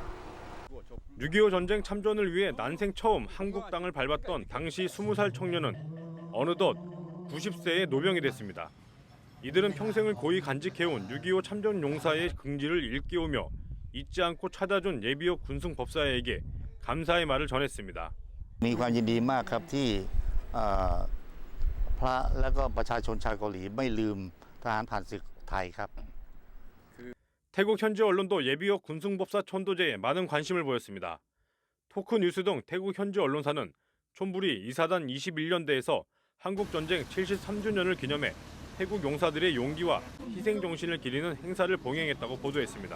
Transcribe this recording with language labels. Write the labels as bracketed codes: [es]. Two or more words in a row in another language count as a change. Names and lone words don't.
[ko] 6.25 전쟁 참전을 위해 난생 처음 한국 땅을 밟았던 당시 20살 청년은 어느덧 90세의 노병이 됐습니다. 이들은 평생을 고이 간직해온 6.25 참전 용사의 긍지를 일깨우며 잊지 않고 찾아준 예비역 군승법사회에게 감사의 말을 전했습니다. [th] มีความยินดีมากครับที่พระและก็ประชาชนชาวเกาหลีไม่ลืมทหารผ่านศึกไทยครับ [ko] 태국 현지 언론도 예비역 군승법사 천도제에 많은 관심을 보였습니다. 토크뉴스 등 태국 현지 언론사는 촌부리 2사단 21년대에서 한국전쟁 73주년을 기념해 태국 용사들의 용기와 희생 정신을 기리는 행사를 봉행했다고 보도했습니다.